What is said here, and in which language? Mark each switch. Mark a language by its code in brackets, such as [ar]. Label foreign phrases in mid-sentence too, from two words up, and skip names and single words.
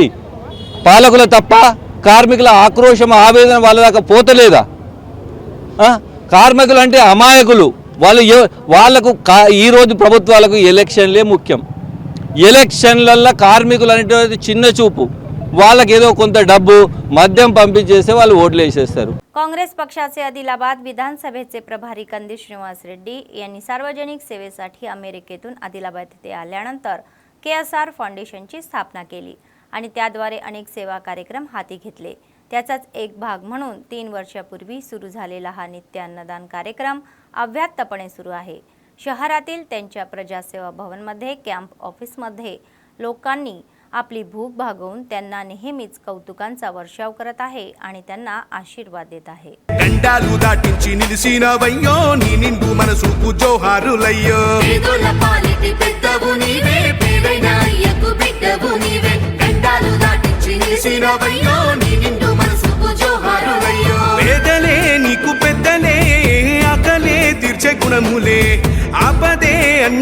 [te] పాలకుల తప్ప కార్మికుల ఆక్రోశం ఆవేదన వాళ్ళ దాకా పోతలేదా? కార్మికులు అంటే అమాయకులు. వాళ్ళకు ఈరోజు ప్రభుత్వాలకు ఎలక్షన్లే ముఖ్యం. ఎలక్షన్లల్లో కార్మికులు అనేటువంటి चिन्न చూపు. వాళ్ళకి ఏదో కొంత డబ్బు మద్యం పంపించేస్తే వాళ్ళు ఓట్లు వేసేస్తారు. [mr] काँग्रेस पक्षाचे आदिलाबाद विधानसभेचे प्रभारी कंदील श्रीनिवास रेड्डी यांनी सार्वजनिक सेवेसाठी अमेरिकेतून आदिलाबाद येथे आल्यानंतर KSR फाउंडेशनची स्थापना केली आणि त्याद्वारे अनेक सेवा कार्यक्रम हाती घेतले. त्याचाच एक भाग म्हणून 3 वर्षापूर्वी सुरू झालेला हा नित्य अन्नदान कार्यक्रम अव्याहतपणे सुरू आहे. शहरातील त्यांच्या प्रजासेवा भवनमध्ये कॅम्प ऑफिसमध्ये लोकांनी आपली भूक भागवून त्यांना नेहमीच कौतुकांचा वर्षाव करत आहे आणि त्यांना आशीर्वाद देत आहे. [te] గండాలు దాటించి నిలిసినవయ్యో నీ నిండు మనసుకు జోహారులయ్యో పేదల పాలిటి పెద్దవు నీవే పేదైన అయ్యకు బిడ్డవు నీవే గండాలు దాటించి నిలిసినవయ్యో నీ నిండు మనసుకు జోహారులయ్యో పేదలే నీకు పెద్దలే ఆకలే తీర్చే గుణములే ఆపదే అన్న